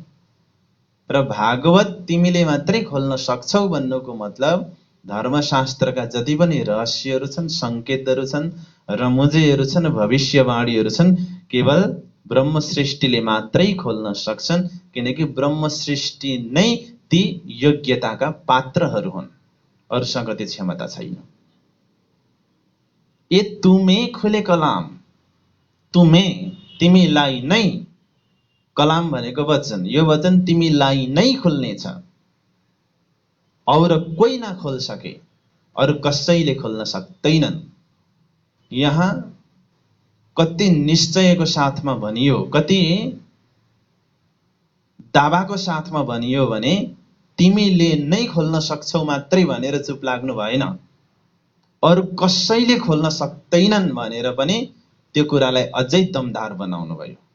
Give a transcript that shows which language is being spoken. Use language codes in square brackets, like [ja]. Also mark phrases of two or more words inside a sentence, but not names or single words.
[ne] र भागवत तिमीले मात्रै खोल्न सक्छौ भन्नुको मतलब धर्मशास्त्रका जति पनि रहस्यहरू छन्, संकेतहरू छन्, रमुजेहरू छन्, भविष्यवाणीहरू छन्, केवल ब्रह्म सृष्टिले मात्रै खोल्न सक्छन्, किनकि ब्रह्म सृष्टि नै ती योग्यताका पात्रहरू हुन्, अरूसँग त्यो क्षमता छैन। [hi] ए तुमे खुले कलाम, तुमे [ne] तिमीलाई नै, कलाम भनेको वचन, यो वचन तिमीलाई नै खुल्नेछ, [hi] और कोही नखोल सके, [ne] अरू कसैले खोल्न सक्दैनन्। यहाँ कति निश्चयको साथमा भनियो, कति दावाको साथमा भनियो भने तिमीले नै खोल्न सक्छौ मात्रै भनेर चुप लाग्नु भएन, अरू कसैले खोल्न सक्दैनन् भनेर पनि त्यो कुरालाई अझै दमदार बनाउनु भयो।